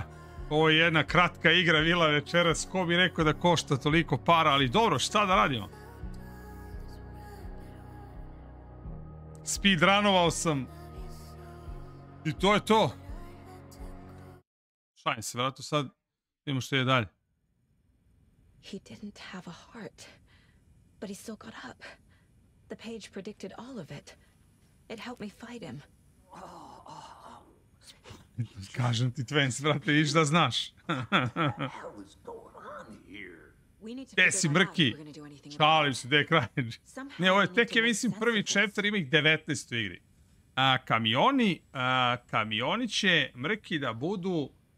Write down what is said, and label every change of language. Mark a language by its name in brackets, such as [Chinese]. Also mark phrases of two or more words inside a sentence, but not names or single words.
[Serbian] Ovo je jedna kratka igra bila večeras. Ko bi rekao da košta toliko para, ali dobro, šta da radimo? Speedrunovao sam. I to je to. Šalim se, vratno sad vidimo što je dalje. [English] He didn't have a heart, but he still got up. The page predicted all of it. It helped me fight him. [Serbian] Kažem ti, Twins, vrate, viš da znaš. Gde si, mrki? Šalim se, gde je kraj? Ne, ovo je tek, ja mislim, prvi chapter, ima ih 19 u igri. Kamioni će, mrki, da budu...